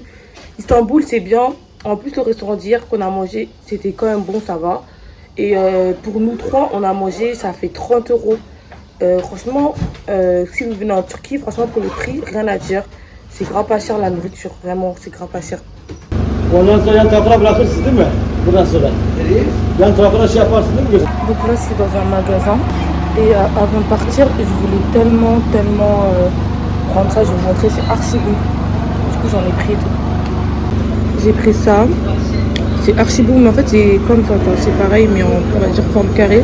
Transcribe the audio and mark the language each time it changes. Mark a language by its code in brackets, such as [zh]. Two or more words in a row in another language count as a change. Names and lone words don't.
[fr] Istanbul, c'est bien. En plus, le restaurant d'hier qu'on a mangé, c'était quand même bon, ça va. Et pour nous trois, on a mangé, ça fait 30 euros. Franchement, si vous venez en Turquie, franchement, pour le prix, rien à dire. C'est grave pas cher la nourriture, vraiment, c'est grave pas cher. [tr] Ondan sonra yan tarafına bırakırsın değil mi? Buradan sonra. Yan tarafına şey yaparsın değil mi? [fr] Donc là, je suis dans un magasin. Et avant de partir, je voulais tellement prendre ça. Je vais vous montrer, c'est archi bon. Du coup, j'en ai pris et tout. J'ai pris ça. C'est archi bon, mais en fait, c'est comme ça. C'est pareil, mais en, on va dire, forme carrée.